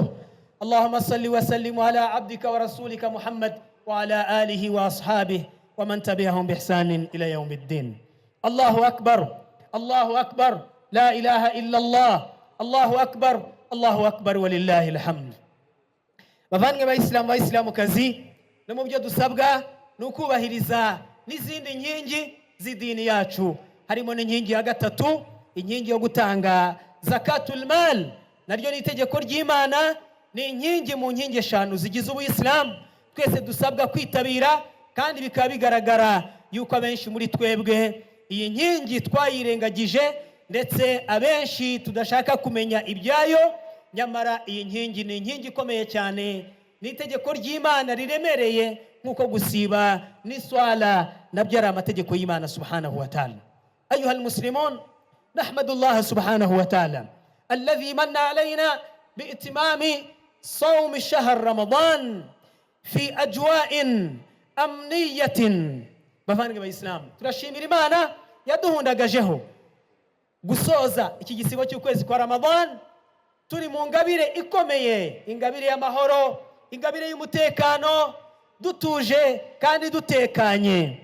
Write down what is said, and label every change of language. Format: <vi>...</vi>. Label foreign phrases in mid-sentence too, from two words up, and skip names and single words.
<ar>اللهم صل وسلم على عبدك ورسولك محمد وعلى آله وأصحابه ومن تبعهم بإحسان إلى يوم الدين. الله أكبر، الله أكبر، لا إله إلا الله، الله أكبر، الله أكبر ولله الحمد.</ar> <rw>bavandimwe b'Islamukazi, no mu byo dusabwa ni ukubahiriza n'izindi nkingi z'idini yacu, harimo n'inkingi ya gatatu, inkingi yo gutanga</rw> <ar>زكاة المال.</ar> <rw>Naryo ni itegeko ry'Imana, ni inkingi mu nkingi 5 zigize ubuyisilamu twese dusabwa kwitabira, kandi bikaba bigaragara yuko abenshi muri twebwe iyi nkingi twayirengagije, ndetse abenshi tudashaka kumenya ibyayo. Nyamara iyi nkingi ni inkingi ikomeye cyane, ni itegeko ry'Imana riremereye nk'uko gusiba n'iswala nabyo ari amategeko y'Imana</rw> <ar>سبحانه وتعالى. أيها المسلمون، نحمد الله سبحانه وتعالى الذي من علينا بإتمام صوم شهر رمضان في أجواء أمنية.</ar> <rw>bavandimwe b'Islam, turashimira Imana yaduhundagajeho gusoza iki gisibo cy'ukwezi kwa Ramadan turi mu ngabire ikomeye, ingabire y'amahoro, ingabire y'umutekano, dutuje kandi dutekanye.</rw>